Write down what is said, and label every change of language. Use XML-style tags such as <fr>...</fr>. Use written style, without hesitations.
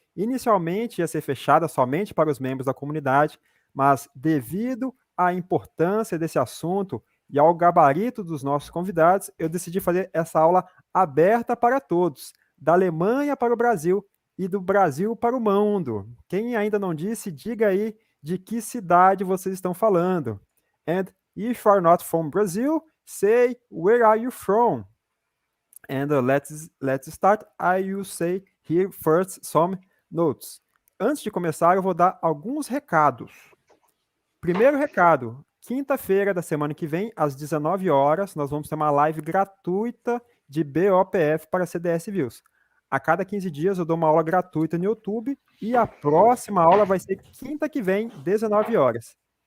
<pt>Inicialmente ia ser fechada somente para os membros da comunidade, mas devido à importância desse assunto e ao gabarito dos nossos convidados, eu decidi fazer essa aula aberta para todos, da Alemanha para o Brasil e do Brasil para o mundo. Quem ainda não disse, diga aí de que cidade vocês estão falando.</pt> <en>And if you are not from Brazil, say where are you from? And let's start. I will say here first some notes.</en> <pt>Antes de começar, eu vou dar alguns recados. Primeiro recado, quinta-feira da semana que vem, às 19 horas, nós vamos ter uma live gratuita de BOPF para CDS Views. A cada 15 dias eu dou uma aula gratuita no YouTube e a próxima aula vai ser quinta que vem, 19 horas.</pt>